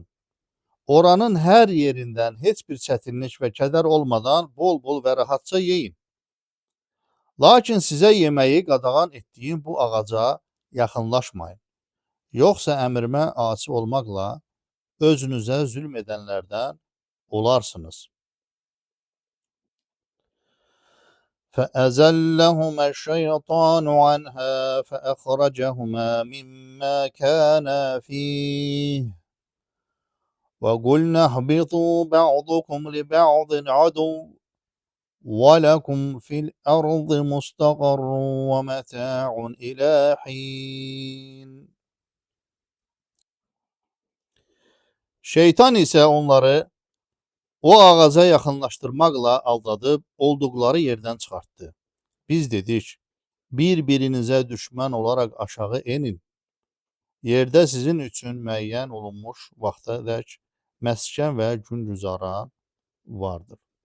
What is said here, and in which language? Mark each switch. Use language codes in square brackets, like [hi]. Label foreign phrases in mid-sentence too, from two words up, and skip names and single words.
[az] Oranın hər yerindən heç bir çətinlik və kədər olmadan bol-bol və rahatca yeyin. Lakin sizə yeməyi qadağan etdiyim bu ağaca yaxınlaşmayın. Yoxsa əmrimə asi olmaqla özünüzə zülm edənlərdən olarsınız. [ar] فَأَزَلَّهُمَا الشَّيْطَانُ عَنْهَا فَأَخْرَجَهُمَا مِمَّا كَانَا فِيهِ وَقُلْنَا اهْبِطُوا بَعْضُكُمْ لِبَعْضٍ عَدُوٌّ وَلَكُمْ فِي الْأَرْضِ مُسْتَقَرٌّ وَمَتَاعٌ إِلَى حِينٍ. [az] Şeytan isə onları o ağaca yaxınlaşdırmaqla aldadıb olduqları yerdən çıxartdı. Biz dedik, bir-birinizə düşmən olaraq aşağı enin. Yerdə sizin üçün müəyyən olunmuş vaxtadək məskən və gün güzaran vardır.